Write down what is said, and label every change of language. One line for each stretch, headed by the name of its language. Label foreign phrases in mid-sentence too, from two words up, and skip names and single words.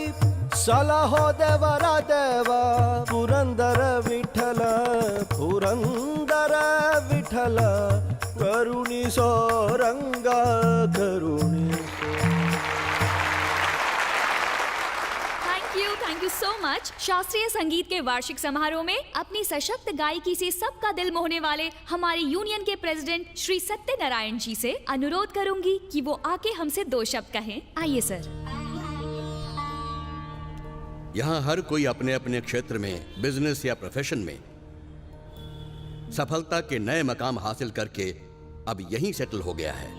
Kannada: ಸಲಹೋ ದೇವರ ದೇವ ಪುರಂದರ ವಿಠಲ ಪುರಂದರ ವಿಠಲ ಕರುಣಿಸೋ ರಂಗ ಕರುಣಿಸೋ।
English: thank you so much.
Hindi: शास्त्रीय संगीत के वार्षिक समारोह में अपनी सशक्त गायकी से सबका दिल मोहने वाले हमारे यूनियन के प्रेसिडेंट श्री सत्यनारायण जी से अनुरोध करूंगी कि वो आके हमसे 2 शब्द कहें। आइए सर। यहाँ हर कोई अपने अपने क्षेत्र में, बिजनेस या प्रोफेशन में सफलता के नए मकाम हासिल करके अब यहीं सेटल हो गया है।